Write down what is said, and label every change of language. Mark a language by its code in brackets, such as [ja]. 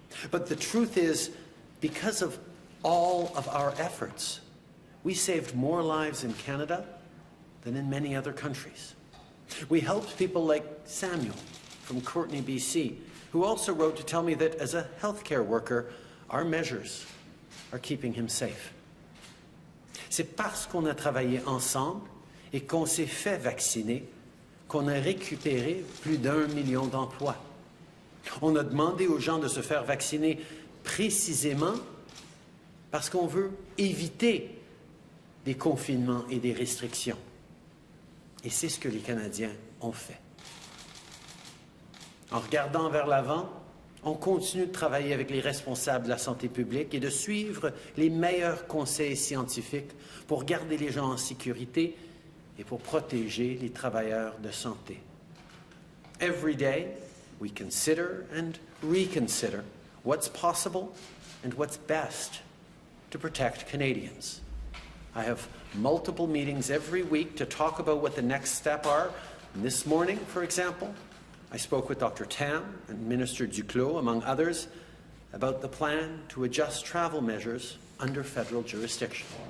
[en] But the truth is, because of all of our efforts, we saved more lives in Canada than in many other countries. We helped people like Samuel from Courtenay, BC, who also wrote to tell me that as a healthcare worker, our measures are keeping him safe. [fr] C'est parce qu'on a travaillé ensemble et qu'on s'est fait vacciner qu'on a récupéré plus d'1 million d'emplois. On a demandé aux gens de se faire vacciner précisément parce qu'on veut éviter des confinements et des restrictions. Et c'est ce que les Canadiens ont fait. En regardant vers l'avant, on continue de travailler avec les responsables de la santé publique et de suivre les meilleurs conseils scientifiques pour garder les gens en sécurité et pour protéger les travailleurs de santé. [en] Every day, we consider and reconsider what's possible and what's best to protect Canadians. I have multiple meetings every week to talk about what the next step are. And this morning, for example, I spoke with Dr. Tam and Minister Duclos, among others, about the plan to adjust travel measures under federal jurisdiction.